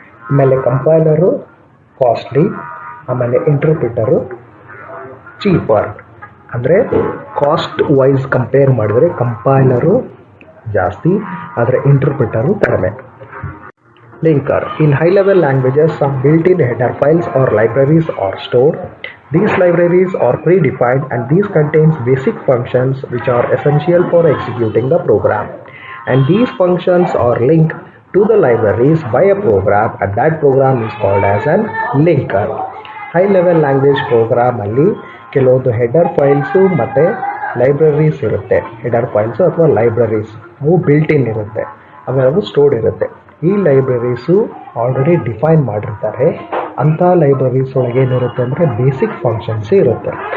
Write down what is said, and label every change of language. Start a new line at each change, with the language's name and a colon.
Kannada: ಆಮೇಲೆ ಕಂಪೈಲರು ಕಾಸ್ಟ್ಲಿ, ಆಮೇಲೆ ಇಂಟರ್ಪ್ರಿಟರು ಚೀಪರ್. ಅಂದರೆ ಕಾಸ್ಟ್ ವೈಸ್ ಕಂಪೇರ್ ಮಾಡಿದರೆ ಕಂಪೈಲರು ಜಾಸ್ತಿ, ಆದರೆ ಇಂಟರ್ಪ್ರಿಟರು ಕಡಿಮೆ.
English: Linker: in high level languages some built in header files are libraries are stored. These libraries are predefined and these contains basic functions which are essential for executing the program, and these functions are linked to the libraries by a program, and that program is called as an linker.
Kannada: High level language ಪ್ರೋಗ್ರಾಮಲ್ಲಿ ಕೆಲವೊಂದು header files ಮತ್ತು libraries ಇರುತ್ತೆ. Header files ಅಥವಾ libraries ಅವು built in ಇರುತ್ತೆ, ಆಮೇಲೆ ಅವು stored ಇರುತ್ತೆ. ಈ ಲೈಬ್ರರೀಸು ಆಲ್ರೆಡಿ ಡಿಫೈನ್ ಮಾಡಿರ್ತಾರೆ. ಅಂಥ ಲೈಬ್ರರೀಸ್ ಒಳಗೆ ಏನಿರುತ್ತೆ ಅಂದರೆ ಬೇಸಿಕ್ ಫಂಕ್ಷನ್ಸೇ ಇರುತ್ತೆ.